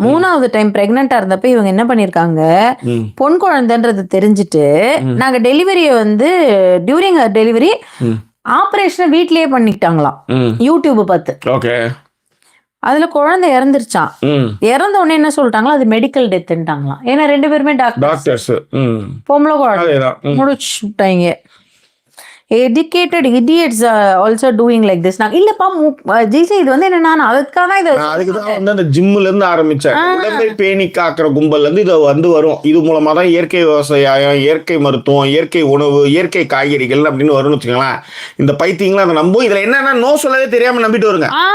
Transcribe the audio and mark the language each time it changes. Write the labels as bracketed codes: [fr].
[ta] 3வது டைம் பிரெக்னெண்டா இருந்தப்ப இவங்க என்ன பண்ணிருக்காங்க, பொன் குழந்தைன்றது தெரிஞ்சுட்டு நாங்க டெலிவரியை வந்து டியூரிங் டெலிவரி ஆபரேஷனை வீட்லயே பண்ணிக்கிட்டாங்களாம் யூடியூப் பார்த்து. ஓகே. அதுல குழந்தை இறந்துருச்சான். இறந்த உடனே என்ன சொல்லிட்டாங்களா, அது மெடிக்கல் டெத்ன்ட்டாங்களாம். ஏன்னா 2 பேருமே டாக்டர்ஸ், பொம்பளை குழந்தை முடிச்சுட்டாங்க. [en] educated idiots also doing like this. [ta] நான் இல்லப்பா ஜிசி இது வந்து என்னன்னா நான் அதுக்காக தான் இது அதுக்கு தான் வந்து அந்த ஜிம்ல இருந்து ஆரம்பிச்சேன். உடம்பை பேணி காக்கிற கும்பல்ல இருந்து இது வந்து வரும். இது மூலமா தான் இயற்கை விவசாயம், இயற்கை மருத்துவம், இயற்கை உணவு, இயற்கை காய்கறிகள் அப்படின்னு வரும்னு வச்சுக்கலாம். இந்த பைத்தியங்களும் அதை நம்பும். இதுல என்னன்னா நோ சொல்லவே தெரியாம நம்பிட்டு வருங்க.